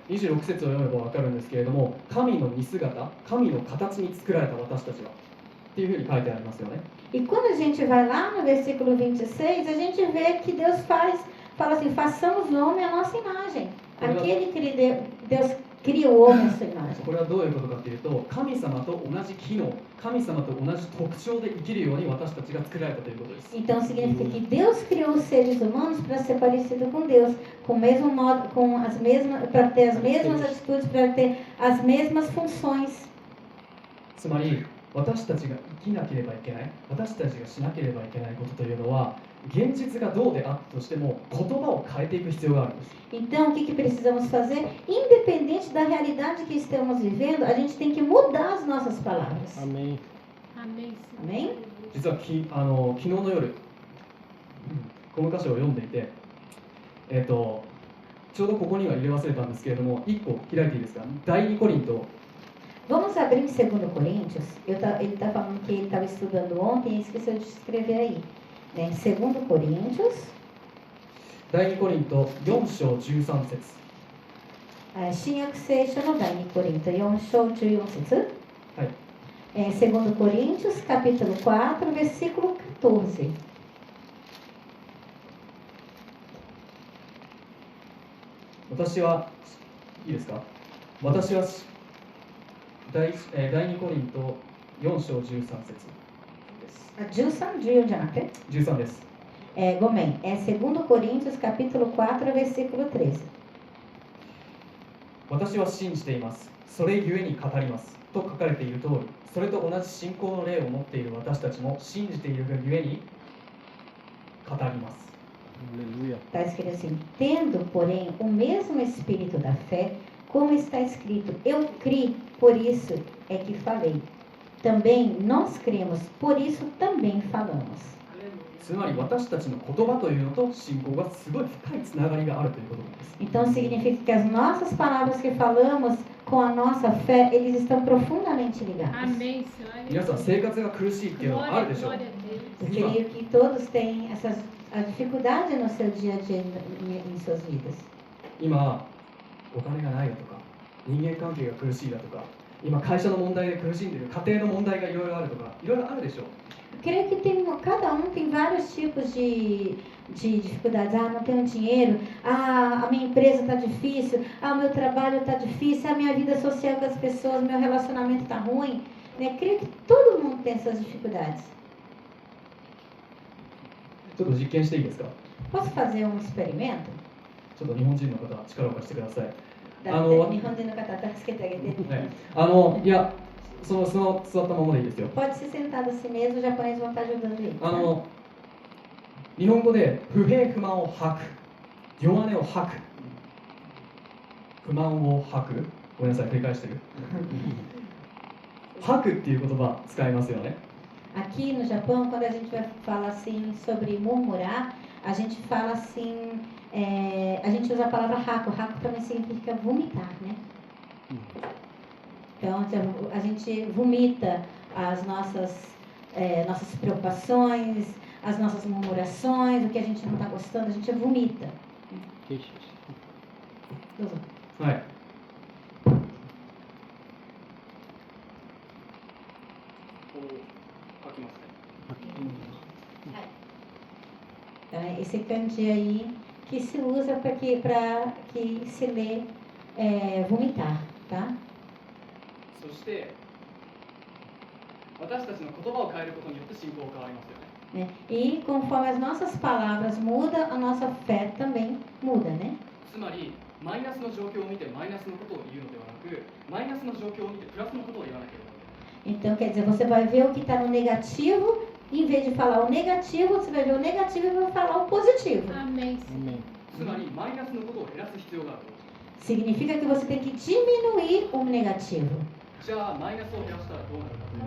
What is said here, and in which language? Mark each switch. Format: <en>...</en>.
<ja>26節を読めば分かるんですけれども、神の似姿、神の形に作られた私たちは。っていうふうに書いてありますよね。</ja> <pt>E quando a gente vai lá no versículo 26, a gente vê que Deus fala assim, façamos o homem à nossa imagem. Aquele que Deus cria o homem à sua imagem.</pt> <ja>これはどういうことかというと、神様と同じ機能、神様と同じ特徴で生きるように私たちが作られたということです。</ja> <pt>Então significa que Deus criou os seres humanos para ser parecido com Deus, com o mesmo modo, com as mesmas, para ter as mesmas atitudes, para ter as mesmas funções.</pt> <ja>つまり、私たちが生きなければいけない、私たちがしなければいけないことというのは、現実がどうであったとしても言葉を変えていく必要があるんです。</ja> <pt>Então o que precisamos fazer? Independente da realidade que estamos vivendo, a gente tem que mudar as nossas palavras. Amém. Amém. Amém?</pt> <ja>実は昨日の夜、この箇所を読んでいて、ちょうどここには入れ忘れたんですけれども、1個開いていいですか。第2コリント</ja> <pt>Vamos abrir em 2 Coríntios. Ele está falando que ele estava estudando ontem e esqueceu de escrever aí. Né? Em 2 Coríntios,</pt> <ja>第2コリント4章13節新約聖書の第2コリント4章14節、はい</ja> <pt>2 Coríntios capítulo 4 versículo 14。</pt> <ja>私はいいですか。私は第2コリント4章13節です。 13? 14じゃなくて 13です。ごめん、</ja> <pt>2 Coríntios capítulo 4 versículo 13。</pt> <ja>私は信じています。それゆえに語ります。と書かれている通り、それと同じ信仰の霊を持っている私たちも信じているがゆえに語ります。</ja> <pt>Aleluia. Está escrito assim: tendo, porém, o mesmo espírito da fé, como está escrito, eu criei, por isso é que falei. Também nós cremos, por isso também falamos.</pt> <ja>つまり私たちの言葉というのと信仰がすごい深いつながりがあるということなんです。</ja> <pt>Então significa que as nossas palavras que falamos com a nossa fé, eles estão profundamente ligados. Amém, Senhor.</pt> <ja>皆さん生活が苦しいっていうのはあるでしょう。</ja> <pt>Glória a Deus. Eu creio que todos têm a dificuldade no seu dia a dia em suas vidas.</pt> <ja>今お金がないだとか、人間関係が苦しいだとか、今会社の問題で苦しんでいる、家庭の問題がいろいろあるとか、いろいろあるでしょう。</ja> <pt>Creio que cada um tem vários tipos de dificuldades. Ah, não tenho dinheiro. Ah, a minha empresa está difícil. Ah, o meu trabalho está difícil. A minha vida social com as pessoas, meu relacionamento está ruim. Né? Creio que todo mundo tem essas dificuldades.</pt> <ja>ちょっと実験していいですか。</ja> <pt>Posso fazer um experimento?</pt> <ja>ちょっと日本人の方力を貸してください。日本人の方、助けてあげて。いや、その座ったままでいいですよ。</ja> <pt>Pode ser sentado assim mesmo, os japoneses vão estar ajudando ele.</pt> <ja>日本語で不平不満を吐く、弱音を吐く、不満を吐く、ごめんなさい、繰り返してる。吐くっていう言葉使いますよね。</ja> <pt>Aqui no Japão, quando a gente vai falar assim sobre murmurar, a gente fala assim, a gente usa a palavra haku. Haku também significa vomitar, né? Então a gente vomita as nossas preocupações, as nossas murmurações, o que a gente não está gostando, a gente vomita.</pt> <ja>どうぞ。はい。吐きますね。</ja> <pt>Esse kanji aí que se usa para que se lê vomitar, tá?</pt> <ja>そして私たちの言葉を変えることによって信仰が変わりますよね。</ja> <pt>E conforme as nossas palavras mudam, a nossa fé também muda, né?</pt> <ja>つまりマイナスの状況を見てマイナスのことを言うのではなく、マイナスの状況を見てプラスのことを言わなければいけない。</ja> <pt>Então quer dizer, você vai ver o que está no negativo, em vez de falar o negativo, você vai ver o negativo e vai falar o positivo. Amém. Amém.</pt> <ja>つまりマイナスのことを減らす必要がある。</ja> <pt>Significa que você tem que diminuir o negativo.</pt> <ja>じゃあマイナスを減らしたらどうなるか。</ja>